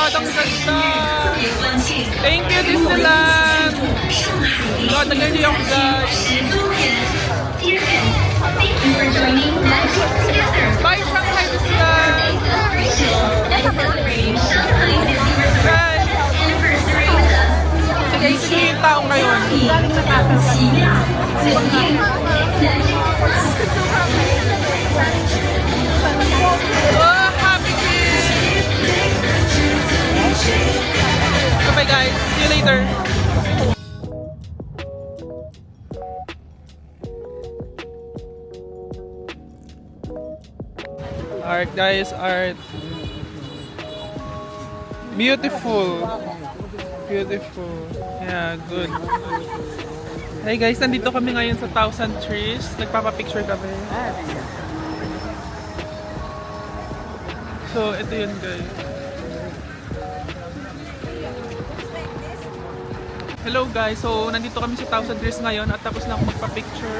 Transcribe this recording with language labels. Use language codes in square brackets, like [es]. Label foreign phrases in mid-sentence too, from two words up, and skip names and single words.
[tl] ganda! [zh] 特别欢庆 [en] Thank you, Disneyland! [zh] 上海 [tl] God, nag-ready ako, guys! [en] 10 周年。Dear fans, thank you for joining Magic Together. Bye, Shanghai Disneyland! And celebrating Shanghai Disney Resort Guys! anniversary with us. [tl] Sige, sige yung tao ngayon. 奇妙、检验、难以 [en] Oh, happy kids! Bye guys, see you later. Art guys, art. Beautiful. Beautiful. Yeah, good. Hey guys, [tl] nandito kami ngayon sa Thousand Trees. Nagpapapicture kami. So, ito yun guys. [en] Hello guys, [tl] so nandito kami sa Thousand Trees ngayon at tapos na ako magpa-picture.